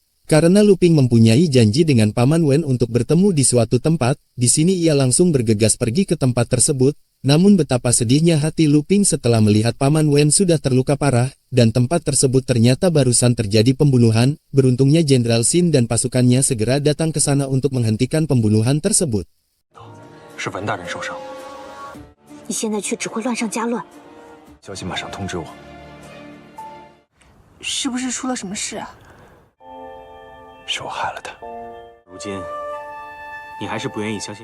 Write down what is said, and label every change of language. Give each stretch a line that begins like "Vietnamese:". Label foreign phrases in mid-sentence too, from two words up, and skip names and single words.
Indonesian: Karena Lu Ping mempunyai janji dengan Paman Wen untuk bertemu di suatu tempat, di sini ia langsung bergegas pergi ke tempat tersebut. Namun betapa sedihnya hati Lu Ping setelah melihat Paman Wen sudah terluka parah, dan tempat tersebut ternyata barusan terjadi pembunuhan. Beruntungnya Jenderal Xin dan pasukannya segera datang ke sana untuk menghentikan pembunuhan tersebut.
Chinese: 是文大人受伤。你现在去只会乱上加乱。消息马上通知我。是不是出了什么事啊？是我害了他。如今，你还是不愿意相信